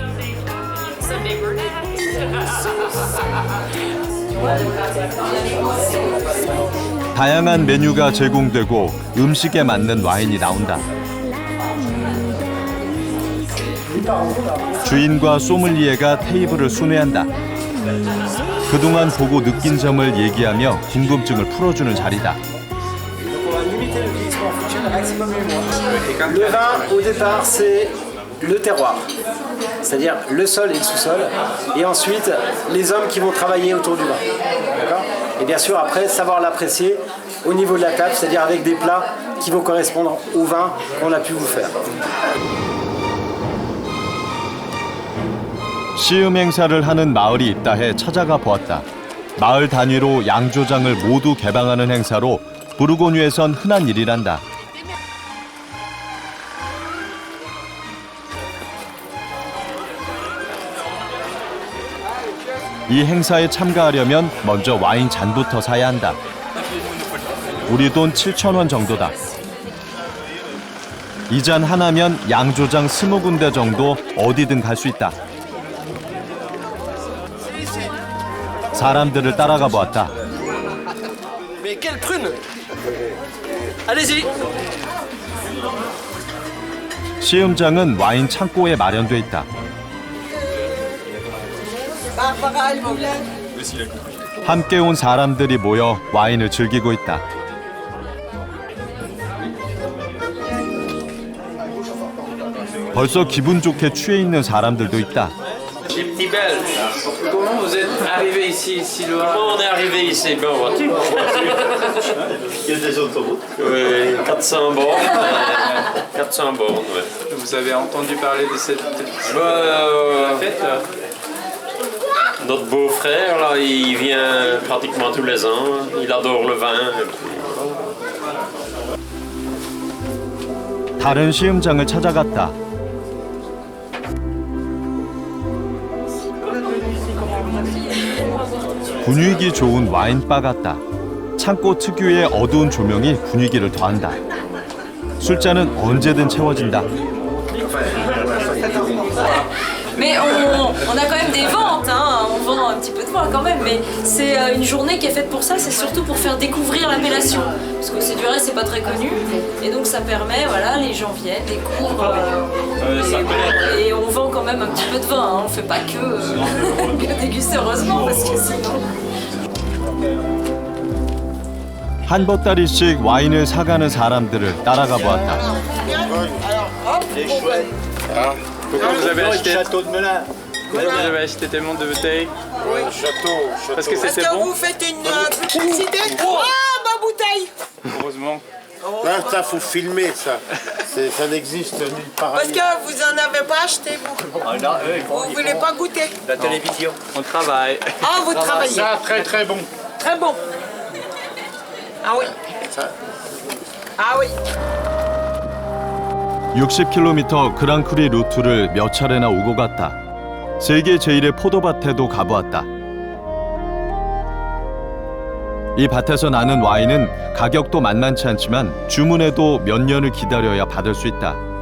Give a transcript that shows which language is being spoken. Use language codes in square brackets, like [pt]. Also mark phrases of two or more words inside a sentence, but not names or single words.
[ko] 다양한 메뉴가 제공되고 음식에 맞는 와인이 나온다. 주인과 소믈리에가 테이블을 순회한다. 그동안 보고 느낀 점을 얘기하며 궁금증을 풀어주는 자리다. [fr] Le vin, au départ, c'est le terroir, c'est-à-dire le sol et le sous-sol, et ensuite les hommes qui vont travailler autour du vin. D'accord ? Et bien sûr, après, savoir l'apprécier au niveau de la table, c'est-à-dire avec des plats qui vont correspondre au vin qu'on a pu vous faire. [ko] 시음 행사를 하는 마을이 있다 해 찾아가 보았다. 마을 단위로 양조장을 모두 개방하는 행사로 부르고뉴에선 흔한 일이란다. 이 행사에 참가하려면 먼저 와인 잔부터 사야 한다. 우리 돈 7,000원 정도다. 이 잔 하나면 양조장 20군데 정도 어디든 갈 수 있다. 사람들을 따라가 보았다. [fr] Mais quelle prune! Allez-y! [ko] 시음장은 와인 창고에 마련돼 있다. 함께 온 사람들이 모여 와인을 즐기고 있다. 벌써 기분 좋게 취해 있는 사람들도 있다. [fr] Les petits Belges, comment vous êtes arrivés ici, si loin? Comment on est arrivé ici? Ben, en voiture. Il y a des autoroutes? Oui, 400 bornes. 400 bornes, oui. Vous avez entendu parler de cette fête? Notre beau-frère, là, il vient pratiquement tous les ans. Il adore le vin. [ko] 다른 시음장을 찾아갔다. 분위기 좋은 와인바 같다. 창고 특유의 어두운 조명이 분위기를 더한다. 술잔은 언제든 채워진다. [fr] Mais on a quand même des ventes, hein. On vend un petit peu de vin quand même, mais c'est une journée qui est faite pour ça, c'est surtout pour faire découvrir l'appellation. Parce que c'est du reste, c'est pas très connu, et donc ça permet, voilà, les gens viennent, découvrent, et on vend quand même un petit peu de vin, hein. On fait pas que déguster, heureusement, parce que sinon... [ko] 한 보따리씩 와인을 사가는 사람들을 따라가 보았다. [fr] Pourquoi vous avez acheté château de Melun? Pourquoi vous avez acheté tellement de bouteilles? Oui, château. Parce que c'était bon. Vous faites une publicité? Ah, ma bouteille! Heureusement. Là, ça faut filmer ça. Ça n'existe nulle part. Parce que vous en avez pas acheté, vous. Vous voulez pas goûter? La télévision. On travaille. Ah, vous travaillez. Ça, très très bon. Très bon. Ah oui. Ah oui. [ko] 60km 그랑크리 루트를 몇 차례나 오고 갔다. 세계 제1의 포도밭에도 가보았다. 이 밭에서 나는 와인은 가격도 만만치 않지만 주문해도 몇 년을 기다려야 받을 수 있다.